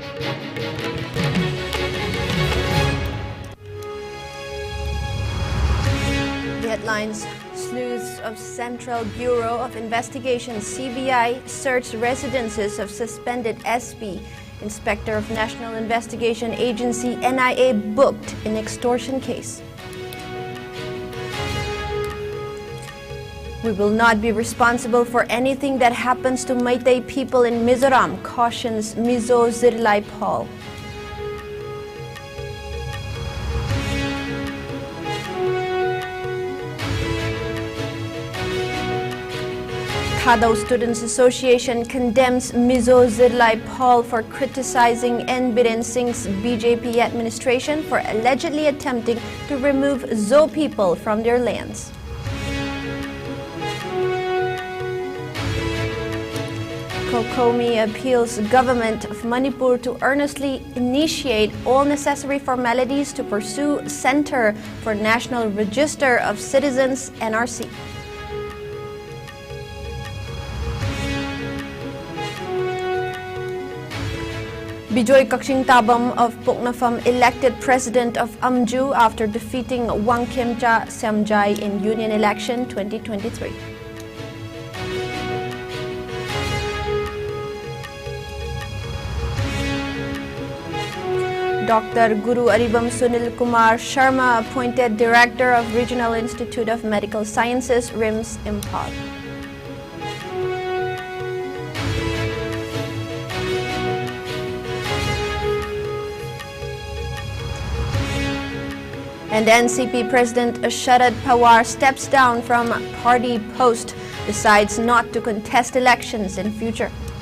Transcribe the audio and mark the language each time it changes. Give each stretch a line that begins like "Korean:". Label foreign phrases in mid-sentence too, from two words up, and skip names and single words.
English: The headlines: sleuths of Central Bureau of Investigation (CBI) searched residences of suspended SP. Inspector of National Investigation Agency (NIA) booked in extortion case. We will not be responsible for anything that happens to Meitei people in Mizoram, cautions Mizo Zirlai Paul. Thadao Students Association condemns Mizo Zirlai Paul for criticizing N. Biren Singh's BJP administration for allegedly attempting to remove Zo people from their lands. Kokomi appeals government of Manipur to earnestly initiate all necessary formalities to pursue Center for National Register of Citizens (NRC). Bijoy Kakshing Tabam of Puknafam elected president of Amju after defeating Wangkhemcha Samjai in union election 2023. Dr. Guru Aribam Sunil Kumar Sharma appointed Director of Regional Institute of Medical Sciences, RIMS, Imphal. And NCP President Sharad Pawar steps down from party post, decides not to contest elections in future.